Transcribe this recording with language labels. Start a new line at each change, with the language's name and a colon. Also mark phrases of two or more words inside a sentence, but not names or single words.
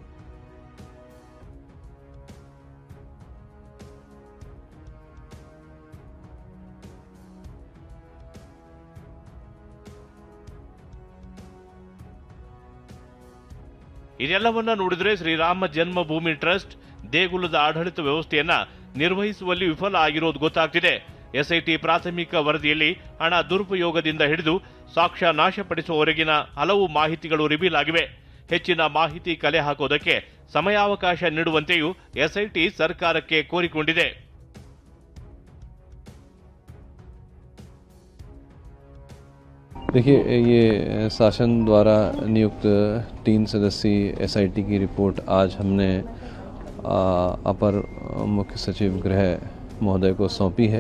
Kannada: ಇದೆಲ್ಲವನ್ನ ನೋಡಿದರೆ ಶ್ರೀರಾಮ ಜನ್ಮಭೂಮಿ ಟ್ರಸ್ಟ್ ದೇಗುಲದ ಆಡಳಿತ ವ್ಯವಸ್ಥೆಯನ್ನ ನಿರ್ವಹಿಸುವಲ್ಲಿ ವಿಫಲ ಆಗಿರೋದು ಗೊತ್ತಾಗ್ತಿದೆ. ಎಸ್ಐಟಿ ಪ್ರಾಥಮಿಕ ವರದಿಯಲ್ಲಿ ಹಣ ದುರುಪಯೋಗದಿಂದ ಹಿಡಿದು ಸಾಕ್ಷ್ಯ ನಾಶಪಡಿಸುವವರೆಗಿನ ಹಲವು ಮಾಹಿತಿಗಳು ರಿವೀಲ್ ಆಗಿವೆ. ಹೆಚ್ಚಿನ ಮಾಹಿತಿ ಕಲೆ ಹಾಕೋದಕ್ಕೆ ಸಮಯಾವಕಾಶ ನೀಡುವಂತೆಯೂ ಎಸ್ಐಟಿ ಸರ್ಕಾರಕ್ಕೆ ಕೋರಿಕೊಂಡಿದೆ.
Hindi: देखिए, ये शासन द्वारा नियुक्त 3 सदस्यीय एसआईटी की रिपोर्ट आज हमने अपर मुख्य सचिव गृह महोदय को सौंपी है।